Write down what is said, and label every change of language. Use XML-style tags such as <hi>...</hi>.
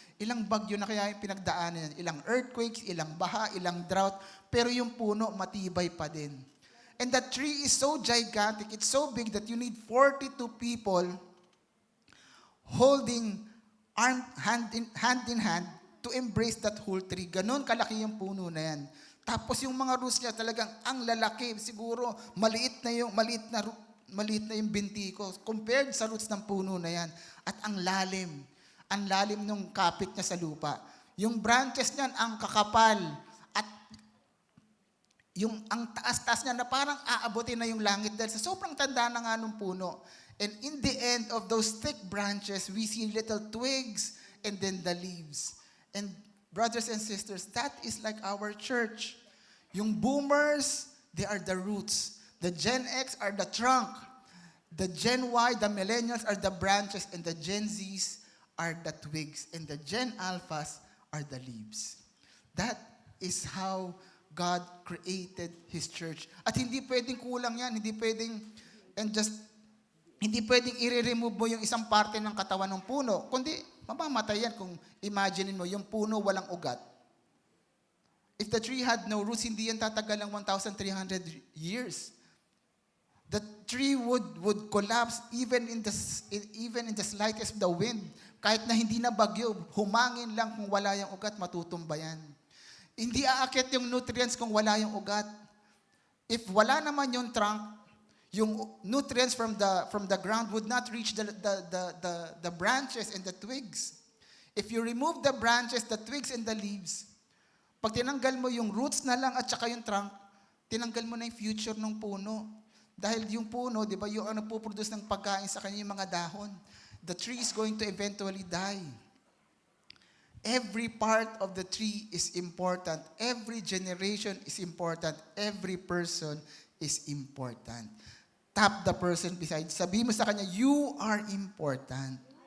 <tl>Ilang bagyo na kaya yung pinagdaanan yan. Ilang earthquakes, ilang baha, ilang drought. Pero yung puno, matibay pa din.</tl> <en>And that tree is so gigantic, it's so big that you need 42 people holding hand in hand to embrace that whole tree.</en> <tl>Ganon kalaki yung puno na yan. Tapos yung mga roots niya talagang ang lalaki. Siguro maliit na yung binti ko compared sa roots ng puno na yan. At ang lalim ng kapit niya sa lupa. Yung branches niyan ang kakapal at ang taas-taas niya na parang aabutin na yung langit dahil sa sobrang tanda na nga nung puno.</tl> <en>And in the end of those thick branches, we see little twigs and then the leaves. And brothers and sisters, that is like our church. Yung boomers, they are the roots. The Gen X are the trunk. The Gen Y, the millennials are the branches. And the Gen Zs are the twigs. And the Gen Alphas are the leaves. That is how God created His church.</en> <tl>At hindi pwedeng kulang yan. Hindi pwedeng i-remove mo yung isang parte ng katawan ng puno. Kundi, mamamatay yan kung imaginein mo, yung puno walang ugat.</tl> <en>If the tree had no roots,</en> <tl>hindi yan tatagal ng 1,300 years.</tl> <en>The tree would collapse even in the slightest of the wind.</en> <tl>Kahit na hindi na bagyo, humangin lang kung wala yung ugat, matutumba yan. Hindi aakyat yung nutrients kung wala yung ugat. If wala naman yung trunk, yung nutrients</tl> <en>from the ground would not reach the branches and the twigs. If you remove the branches, the twigs, and the leaves,</en> <tl>pag tinanggal mo yung roots na lang at saka yung trunk, tinanggal mo na yung future ng puno. Dahil yung puno, di ba, yung nagpo-produce ng pagkain sa kanya yung mga dahon.</tl> <en>The tree is going to eventually die. Every part of the tree is important. Every generation is important. Every person is important. Tap the person beside.</en> <tl>Sabi mo sa kanya,</tl> <en>you are important.</en>